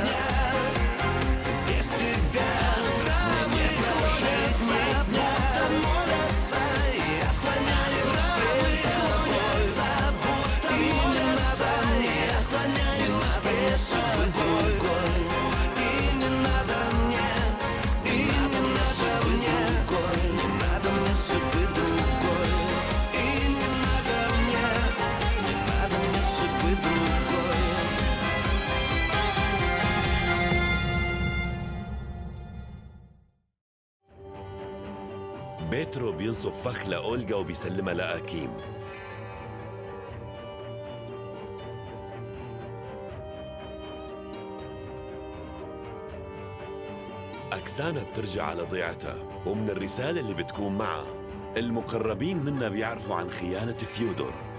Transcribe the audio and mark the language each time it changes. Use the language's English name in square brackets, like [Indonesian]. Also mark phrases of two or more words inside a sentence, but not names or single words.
[Russian] Без тебя травы клонятся, будто молятся, я склоняюсь пред тобой, будто молятся, я склоняюсь пред тобой. И не надо мне, и не надо мне, не надо мне судьбы другой. И не надо мне, не надо мне судьбы другой. [Arabic] بيترو بينصب فخ لأولغا وبيسلمها لأكيم. أكسانا بترجع على ضيعتها، ومن الرسالة اللي بتكون معها المقربين منها بيعرفوا عن خيانة فيودور.